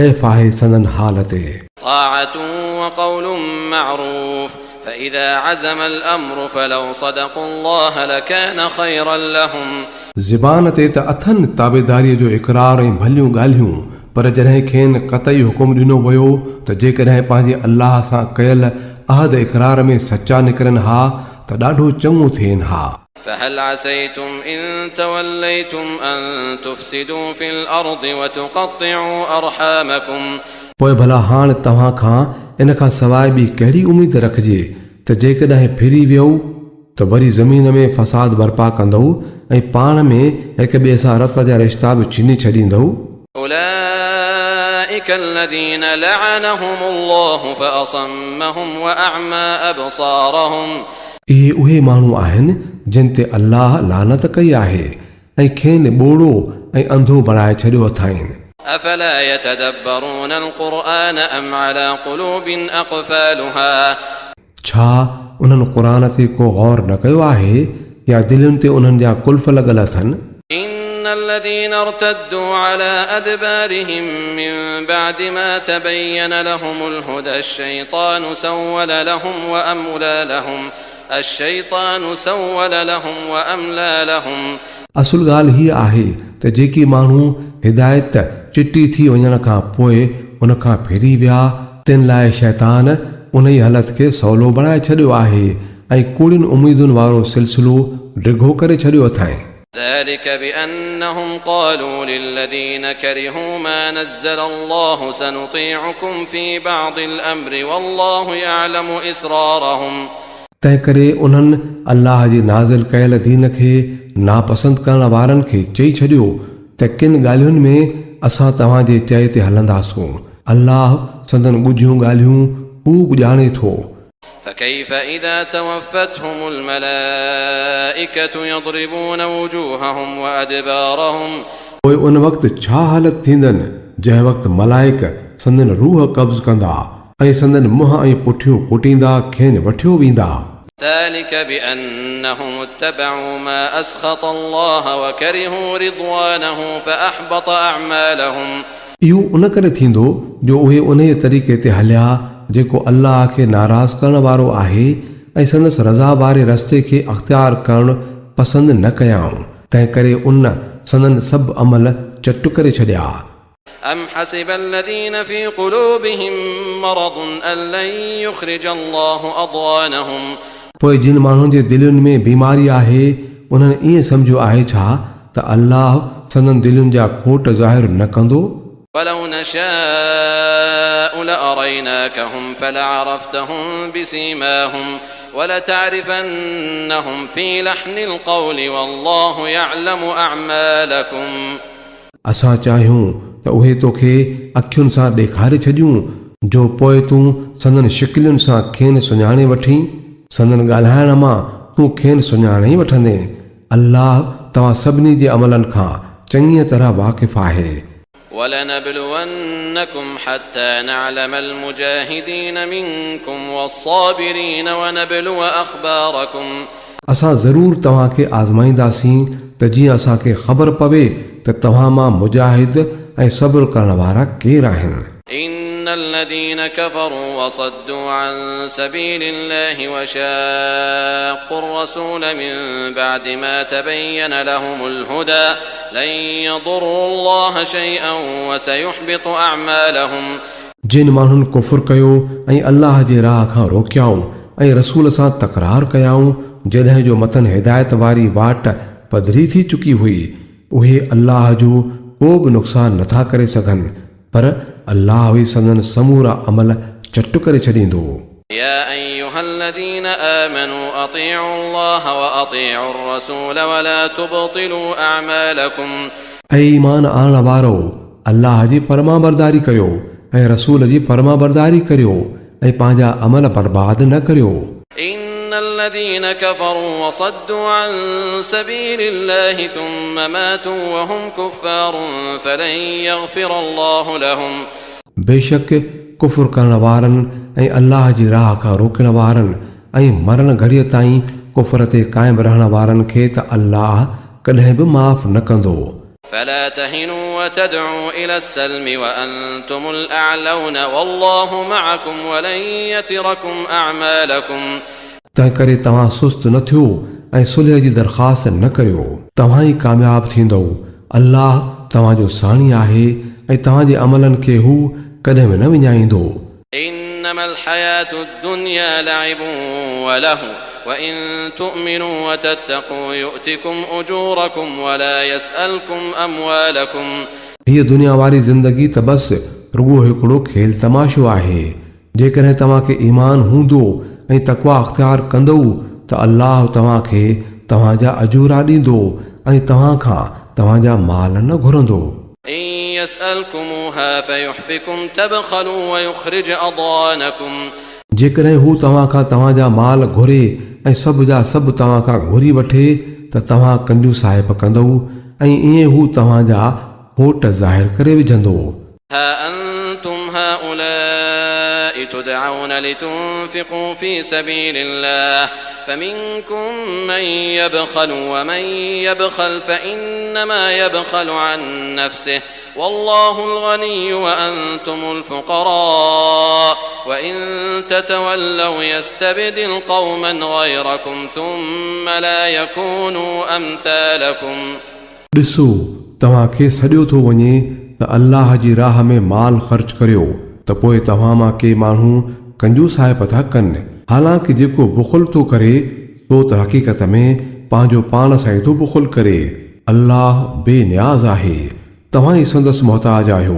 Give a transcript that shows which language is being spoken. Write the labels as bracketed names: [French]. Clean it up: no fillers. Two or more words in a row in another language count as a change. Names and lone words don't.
[Sindhi] हैफ़ आहे संदन हाल ते। [Arabic] طاعة وقول معروف فإذا عزم الأمر فلو صدقوا الله لكان خيرا لهم [Sindhi] ज़बान ते त अथनि ताबेदारीअ जो इक़रार ऐं भलियूं ॻाल्हियूं, पर जॾहिं खेनि क़तई हुकुम ॾिनो वियो त जेकॾहिं पंहिंजे अल्लाह सां कयल अहद इक़रार में सचा निकिरनि हा त ॾाढो चङो थियनि हा। [Arabic] فهل عسيتم إن توليتم أن تفسدوا في الأرض وتقطعوا أرحامكم [Sindhi] पोइ भला हाणे तव्हां खां इन खां सवाइ ॿी कहिड़ी उमेद रखिजे त जेकॾहिं फिरी वियो त वरी ज़मीन में फ़साद बर्पा कंदो ऐं पाण में हिक ॿिए सां रत जा रिश्ता बि छीने छॾींदो। [Arabic] أولئك الذين لعنهم الله فأصمهم وأعمى أبصارهم [Sindhi] इहे उहे माण्हू आहिनि जिन ते अल्लाह लानत कई आहे ऐं खेनि ॿोड़ो ऐं अंधो बणाए छॾियो अथाईं। [Arabic] أفلا يتدبرون القرآن أم على قلوب أقفالها [Sindhi] छा उन्हनि क़ुरान ते को गौर न कयो आहे या दिलुनि ते उन्हनि जा कुल्फ लॻल अथनि। [Arabic] إن الذين ارتدوا على أدبارهم من بعد ما تبين لهم الهدى الشيطان سول لهم وأملى لهم [Sindhi] असुल ॻाल्हि हीअ आहे त जेकी माण्हू हिदायत चिटी थी वञण खां पोइ उन खां फिरी विया तिन लाइ शैतान उन ई हालत खे सवलो बणाए छॾियो आहे ऐं कूड़ियुनि उमीदुनि वारो सिलसिलो डिघो करे छॾियो अथाईं। [Arabic] ذلك بأنهم قالوا للذين كرهوا ما نزل الله سنطيعكم في بعض الأمر والله يعلم إسرارهم [Sindhi] तंहिं करे उन्हनि अल्लाह जी नाज़िल कयल दीन खे नापसंद करण वारनि खे चई छॾियो त किन ॻाल्हियुनि में असां तव्हांजे चए ते हलंदासूं, अल्लाह संदन ॻुझियूं ॻाल्हियूं ख़ूब ॼाणे थो। [Arabic] فكيف إذا توفتهم الملائكة يضربون وجوههم وأدبارهم [Sindhi] पोइ उन वक़्तु छा हालत थींदनि जंहिं वक़्तु मलाइक संदन रूह कब्ज़ कंदा ऐं संदन मुंहं ऐं पुठियूं कुटींदा खेनि वठियो वेंदा। [Arabic] ذلك بأنهم اتبعوا ما أسخط الله وكرهوا رضوانه فأحبط أعمالهم [Sindhi] इहो उन करे थींदो जो उहे उन तरीक़े ते हलिया जेको अल्लाह खे नाराज़ करण वारो आहे ऐं संदसि रज़ा वारे रस्ते खे अख़्तियार करणु पसंदि न कयाऊं, तंहिं करे उन संदन सभु अमल चटु करे छॾिया। [Arabic] أم حسب الذين في قلوبهم مرض أن لن يخرج الله أضغانهم [Sindhi] पोइ जिन माण्हुनि जे दिलुनि में बीमारी आहे उन्हनि ईअं सम्झो आहे छा त अल्लाह संदन दिलुनि जा खोट ज़ाहिर न कंदो। [Arabic] ولو نشاء لأريناكهم فلعرفتهم بسيماهم ولتعرفنهم في لحن القول والله يعلم أعمالكم [Sindhi] असां चाहियूं त उहे तोखे अखियुनि सां ॾेखारे छॾियूं जो पोइ तूं संदन शिकिलियुनि सां खेनि सुञाणे वठी संदन ॻाल्हाइण मां तूं खेनि सुञाणे वठंदे। अल्लाह तव्हां सभिनी जे अमलनि खां चङीअ तरह वाक़िफ़ आहे। [Arabic] ولنبلونكم حتى نعلم المجاهدين منكم والصابرين ونبلو أخباركم [Sindhi] असां ज़रूरु तव्हांखे आज़माईंदासीं त जीअं असांखे ख़बर पवे त तव्हां मां मुजाहिद ऐं सब्र करण वारा केरु आहिनि। [Arabic] إن الذين كفروا وصدوا عن سبيل الله وشاقوا الرسول من بعد ما تبين لهم الهدى لن يضروا الله شيئا وسيحبط أعمالهم [Sindhi] जिन माण्हुनि कुफ़ुर कयो ऐं अल्लाह जे राह खां रोकियाऊं ऐं रसूल सां तकरार कयाऊं जॾहिं जो मतन हिदायत वारी वाट पधरी थी चुकी हुई, उहे अल्लाह जो को बि नुक़सान नथा करे सघनि, पर अल्लाह बि संदन समूरा अमल चटु करे छॾींदो। [Arabic] يا أيها الذين آمنوا أطيعوا الله وأطيعوا الرسول ولا تبطلوا أعمالكم [Sindhi] ऐं ईमान आणण वारो अल्लाह जी फरमाबरदारी करियो ऐं रसूल जी फरमाबरदारी करियो ऐं पंहिंजा अमल बर्बाद न करियो। [Arabic] إن الذين كفروا وصدوا عن سبيل الله ثم ماتوا وهم كفار فلن يغفر الله لهم [Sindhi] बेशक कुफ़ुर करण वारनि ऐं अल्लाह जी राह खां रोकण वारनि ऐं मरण घड़ीअ ताईं कुफ़र ते क़ाइमु रहण वारनि खे त अल्लाह कॾहिं बि माफ़ न कंदो। [Arabic] فلا تهنوا وتدعوا إلى السلم وأنتم الأعلون والله معكم ولن يتركم أعمالكم [Sindhi] तंहिं करे तव्हां सुस्त न थियो ऐं सुलह जी दरख़्वास्त न करियो, तव्हां ई कामयाब थींदव। अल्लाह तव्हांजो साणी आहे ऐं तव्हांजे अमलनि खे हू कॾहिं बि न विञाईंदो। [Arabic] إنما الحياة الدنيا لعب وله وإن تؤمنوا وتتقوا يؤتكم أجوركم ولا يسألكم أموالكم [Sindhi] हीअ दुनिया वारी ज़िंदगी त बस रुगो हिकिड़ो खेल तमाशो आहे। जेकॾहिं तव्हांखे ईमान हूंदो ऐं तक़वा अख़्तियार कंदव त अल्लाह तव्हांखे तव्हांजा अजूरा ॾींदो ऐं तव्हां खां तव्हांजा माल न घुरंदो। [Arabic] إن يسألكموها فيحفكم تبخلوا ويخرج أضغانكم [Sindhi] जेकॾहिं हू तव्हां खां तव्हांजा माल घुरे ऐं सभु जा सभु तव्हां खां घुरी वठे त तव्हां कंजूसाइप कंदव ऐं ईअं हू तव्हांजा होट ज़ाहिर करे विझंदो। [Arabic] ها أنتم هؤلاء تدعون لتنفقوا في سبيل الله فمنكم من يبخل ومن يبخل فإنما يبخل عن نفسه والله الغني وأنتم الفقراء وإن تتولوا يستبدل قوما غيركم ثم لا يكونوا أمثالكم [Sindhi] ॾिसो तव्हांखे सॼो थो वञे त अल्लाह जी राह में माल ख़र्च करियो त पोइ तव्हां मां के माण्हू कंजूसाइप था कनि। हालांकि जेको बुख़ुल थो करे सो त हक़ीक़त में पंहिंजो पाण सां ई थो बुख़ुल करे। अल्लाह बेनियाज़ आहे, तव्हां ई संदसि मोहताज आहियो।